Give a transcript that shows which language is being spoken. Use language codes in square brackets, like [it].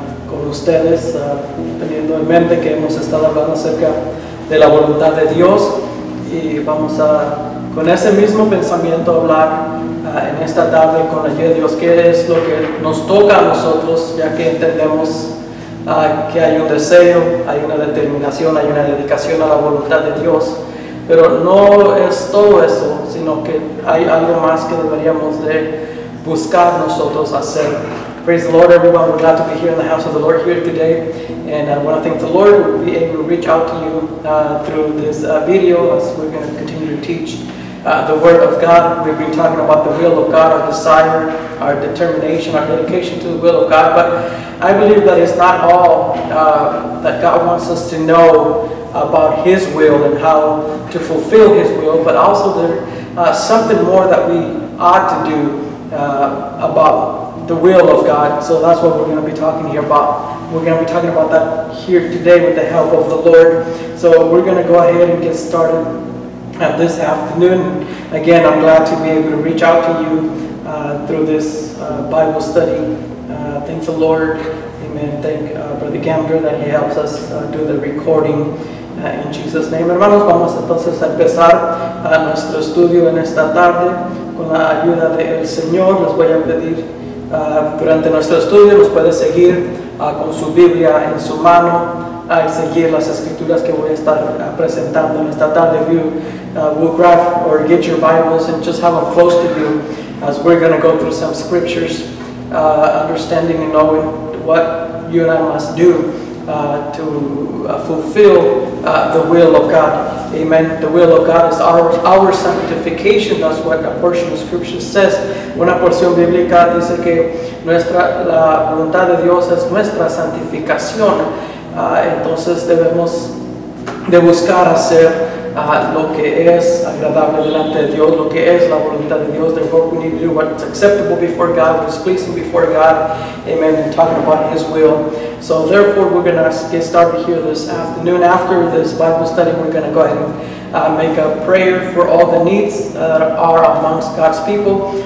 [es] con ustedes, teniendo en mente que hemos estado hablando acerca de la voluntad de Dios, y vamos con ese mismo pensamiento hablar en esta tarde con la ayuda de Dios, qué es lo que nos toca a nosotros, ya que entendemos que hay un deseo, hay una determinación, hay una dedicación a la voluntad de Dios, pero no es todo eso, sino que hay algo más que deberíamos de buscar nosotros hacer. [en] Praise the Lord, everyone. We're glad to be here in the house of the Lord here today, and I want to thank the Lord who will be able to reach out to you through this video as we're going to continue to teach the Word of God. We've been talking about the will of God, our desire, our determination, our dedication to the will of God. But I believe that it's not all that God wants us to know about His will and how to fulfill His will, but also there's something more that we ought to do about the will of God. So that's what we're going to be talking here about. We're going to be talking about that here today with the help of the Lord. So we're going to go ahead and get started this afternoon. Again, I'm glad to be able to reach out to you through this Bible study. Thank the Lord. Amen. Thank Brother Gamger that he helps us do the recording in Jesus' name. [es] Hermanos, vamos entonces a empezar nuestro estudio en esta tarde con la ayuda del Señor. Les voy a pedir durante nuestro estudio nos puede seguir con su Biblia en su mano y seguir las escrituras que voy a estar presentando en esta tarde. [en] If you will grab or get your Bibles and just have them close to you as we're going to go through some scriptures, understanding and knowing what you and I must do to fulfill the will of God. Amen. The will of God is our sanctification. That's what a portion of Scripture says. [es] Una porción bíblica dice que la voluntad de Dios es nuestra santificación. Entonces debemos de buscar hacer lo que es agradable delante de Dios, lo que es la voluntad de Dios. [en] Therefore, we need to do what's acceptable before God, what is pleasing before God. Amen. And talking about His will. So therefore, we're going to get started here this afternoon. After this Bible study, we're going to go ahead and make a prayer for all the needs that are amongst God's people.